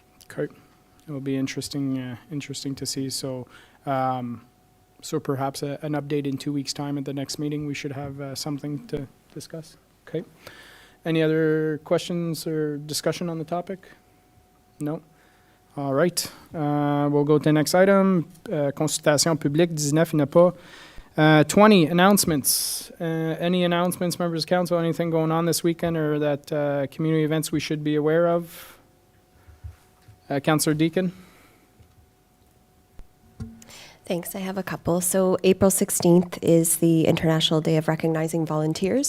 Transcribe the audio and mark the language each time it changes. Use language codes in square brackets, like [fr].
[en] Okay, it will be interesting to see. So, so perhaps an update in 2 weeks' time at the next meeting. We should have something to discuss. Okay. Any other questions or discussion on the topic? No. All right. We'll go to the next item. [fr] Consultation publique, 19, il n'y a pas. [en] 20, announcements. Any announcements, members of council? Anything going on this weekend or that community events we should be aware of? Councillor Deakin? Thanks. I have a couple. So April 16th is the International Day of Recognizing Volunteers.